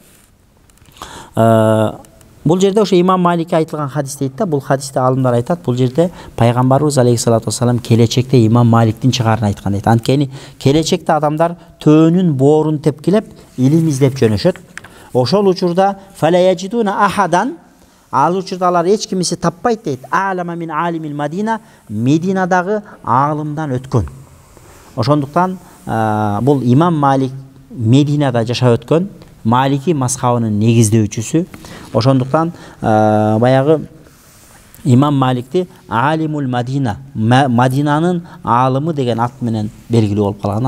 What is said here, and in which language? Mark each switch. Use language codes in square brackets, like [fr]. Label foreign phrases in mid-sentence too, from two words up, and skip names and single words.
[ky] Бул жерде ошо имам Маликке айтылган хадис дейт да. Бул хадисте алымдар айтат, бул жерде пайгамбарыбыз [ar] عليه الصلاة والسلام [ky] келечекте имам Маликтин чыгарын айткан дейт. Анткени келечекте адамдар төөнүн боорун тепкилеп, илим издеп жөнөшөт. Ошол учурда [ar] فلا يجدون أحدا, [ky] ал учурда алар эч кимиси таппайт дейт. [ar] أعلم من عالم المدينة, [ky] Мединадагы аалымдан өткөн. Ошондуктан бул имам Малик Мединада жашап өткөн, Малики мазхабынын негиздөөчүсү. Ошондуктан баягы имам Маликти [ar] عالم المدينة, [ky] Мадинанын аалымы деген ат менен белгилүү болуп калган.